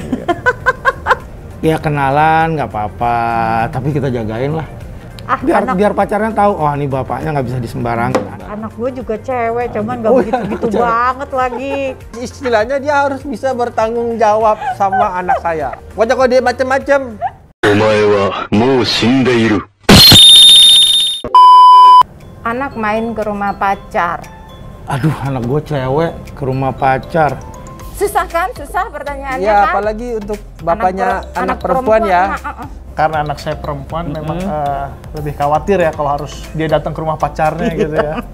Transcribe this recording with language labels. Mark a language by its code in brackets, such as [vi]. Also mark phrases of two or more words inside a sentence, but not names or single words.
[id] Ya kenalan nggak apa-apa, tapi kita jagain lah. anak Biar pacarnya tahu, oh ini bapaknya nggak bisa disembarangkan. anak gue juga cewek, cuman gak begitu-gitu banget lagi. Istilahnya dia harus bisa bertanggung jawab sama anak saya. Pokoknya kalau dia macam-macam, [ja] お前はもう死んでいる。 [id] Anak main ke rumah pacar. Aduh, anak gue cewek ke rumah pacar. Susah kan? Susah pertanyaannya ya kan? apalagi untuk bapaknya per- anak perempuan ya. Karena anak saya perempuan memang lebih khawatir ya kalau harus dia datang ke rumah pacarnya gitu ya.